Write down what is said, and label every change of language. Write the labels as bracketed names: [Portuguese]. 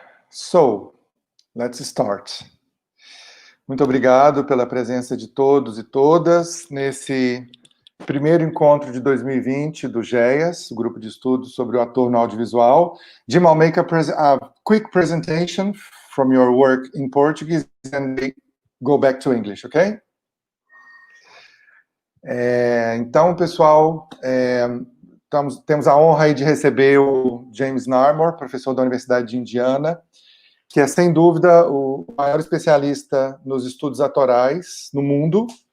[English] So, let's start. [Portuguese] Muito obrigado pela presença de todos e todas nesse primeiro encontro de 2020 do GEAS, o grupo de estudos sobre o ator no audiovisual. [English] Jim, I'll make a quick presentation from your work in Portuguese and go back to English, okay? [Portuguese] Então, pessoal, temos a honra aí de receber o James Naremore, professor da Universidade de Indiana, que é, sem dúvida, o maior especialista nos estudos atorais no mundo.